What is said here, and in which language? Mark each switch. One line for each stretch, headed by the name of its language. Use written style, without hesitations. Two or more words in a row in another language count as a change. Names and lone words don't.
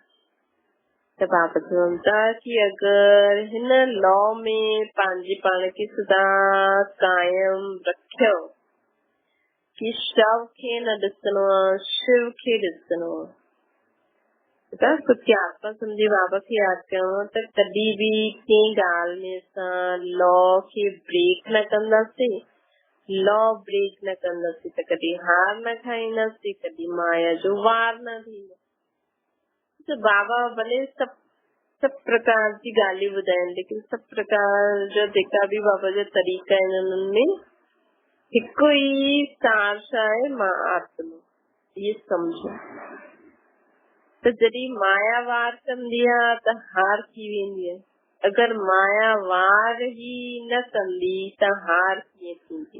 Sindhi: त बाबा चवनि था कि अगरि हिन लॉ में पंहिंजे पाण खे सदा कायम रखियो कि शव खे न ॾिसणो आहे, शिव खे ॾिसणो आहे, खुद खे आत्मा सम्झी बाबा खे यादि कयो त कॾहिं भी कंहिं ॻाल्हि में असां लॉ खे ब्रेक न कंदासीं,
English: law break
Sindhi: न कंदासीं त कॾहिं हार न खाईंदासीं, कॾहिं माया जो वार न थींदो। तो बाबा भले सब प्रकार जी ॻाल्हियूं ॿुधाइनि, लेकिन सब प्रकार जा जेका भी बाबा जा तरीक़ा आहिनि उन्हनि में हिकु ई सार छा आहे, मां आत्मा,
Hindi: ये समझो।
Sindhi: त जॾहिं माया वार कंदी आहे त हार थी वेंदी आहे, अगरि माया वार ही न कंदी त हार कीअं थींदी।